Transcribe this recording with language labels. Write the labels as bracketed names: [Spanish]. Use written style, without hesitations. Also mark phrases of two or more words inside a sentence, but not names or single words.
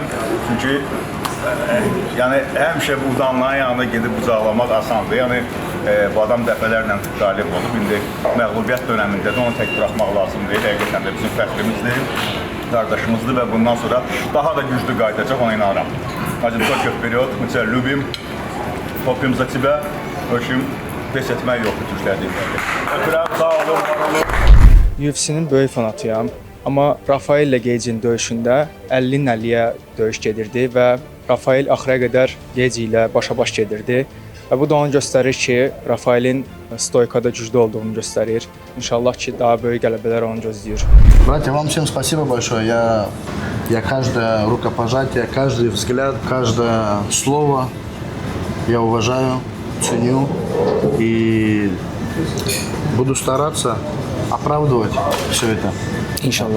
[Azerbaijani] Çünki həmişə bu udanların yanına gedib bucaqlamaq asandır. Yəni, bu adam dəfələrlə qalib olub. İndi məğlubiyyət dönəmində də onu tək buraxmaq lazımdır. Həqiqətən də bizim fəxrimizdir, qardaşımızdır və bundan sonra daha da güclü qayıdacaq, ona inanıram. Hacım, [Russian] только вперед, мы тебя любим, топим за тебя. В общем, [Azerbaijani] pes etmək yoxdur türklər deyirlər. Öpürəm, sağ olun, var olun. UFC-nin böyük fanatıyam. Amma Rafael ilə Geycin döyüşündə 50-50-yə döyüş gedirdi və Rafael axıra qədər Geyci ilə başa-baş gedirdi. Və bu da onu göstərir ki, Rafaelin stoykada güclü olduğunu göstərir. İnşallah ki, daha böyük qələbələr onu gözləyir. [Russian] Братья, вам всем спасибо большое. Я каждое рукопожатие, каждый взгляд, каждое слово я уважаю, ценю и буду стараться оправдывать все это. [Azerbaijani] İnşallah.